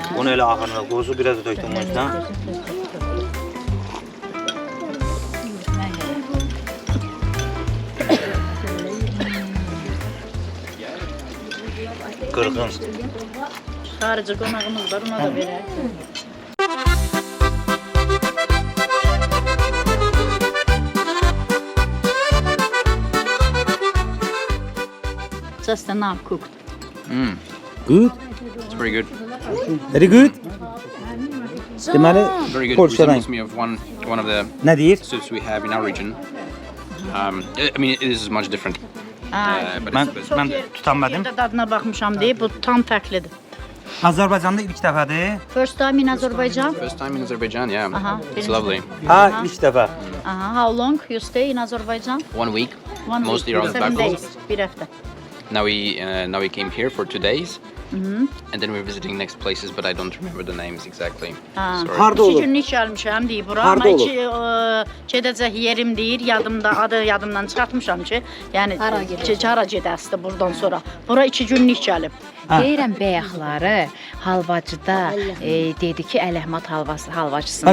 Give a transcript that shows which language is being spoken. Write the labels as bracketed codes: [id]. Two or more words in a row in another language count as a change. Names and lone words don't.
[az] Bunu elə axırına qozu biraz da tökdüm bunun üstünə. Qırğın. Xarici qonağımız var, ona da verək. [en] Just enough cooked. Good? It's very good. Very good? Deməli, Very good. [az] Polşadan. [en] Reminds me of one of the [az] Nə deyir? [en] soups we have in our region. I mean, it is much different. But [az] Mən [en] it's [az] mən tutanmadım. Yerdə dadına baxmışam deyib, bu tam fərqlidir. Azərbaycanda ilk dəfədir. [en] First time in Azerbaijan? first time in Azerbaijan, yeah. Aha, It's lovely. [az] Ha, ilk dəfə. [en] How long you stay in Azerbaijan? 1 week. One Mostly week, around 7 Baku. days, [az] bir həftə. [en] Now we came here for 2 days. And then we're visiting next places, but I don't remember the names exactly. Sorry. [az] Harda 2 olur? günlük gəlmişəm deyib bura, Harda amma olur? gedəcək yerim deyir, adı yadımdan çıxartmışam ki, yəni Hara gedəcək? hara gedəsdi burdan sonra. Bura 2 günlük gəlib. Deyirəm bəyəxları halvacıda dedi ki, Ələhmət halvacısında.